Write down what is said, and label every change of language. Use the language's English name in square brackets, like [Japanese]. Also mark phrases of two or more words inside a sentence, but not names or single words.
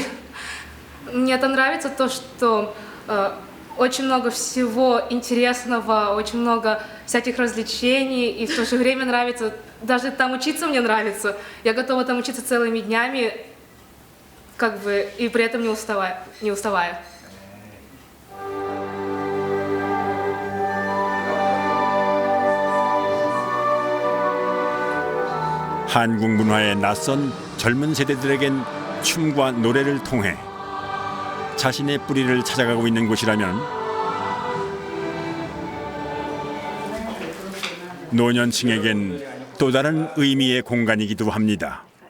[Russian] Мне это нравится, то, что очень много всего интересного, очень много всяких развлечений, и в то же время нравится, даже там учиться мне нравится. Я готова там учиться целыми днями, как бы, и при этом не уставая. [Korean] 한국 문화에 낯선 젊은 세대들에겐 춤과 노래를 통해 자신의 뿌리를 찾아가고 있는 곳이라면 노년층에겐 또 다른 의미의 공간이기도 합니다.